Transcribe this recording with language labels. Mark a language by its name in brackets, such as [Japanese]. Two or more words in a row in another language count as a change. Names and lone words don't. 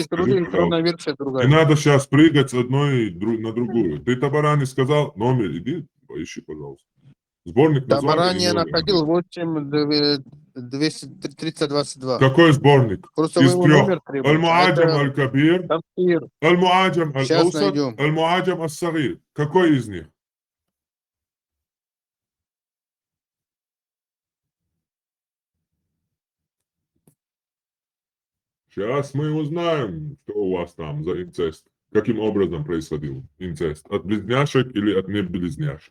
[Russian] Табарани, труды, скажи, электронная пожалуйста. версия Не другая. надо сейчас прыгать с одной на другую. Ты Табарани сказал, номер, иди, поищи, пожалуйста. Сборник названия Табарани и я номер. находил 8-222. Какой сборник? Просто вы Из его трех. номер требуете. Аль-Муаджам Это Аль-Кабир, Тафсир. Аль-Муаджам Сейчас Аль-Аусат, найдем. Аль-Муаджам Ас-Сагир. Какой из них? Сейчас мы узнаем, что у вас там за инцест. Каким образом происходил инцест? От близняшек или от неблизняшек?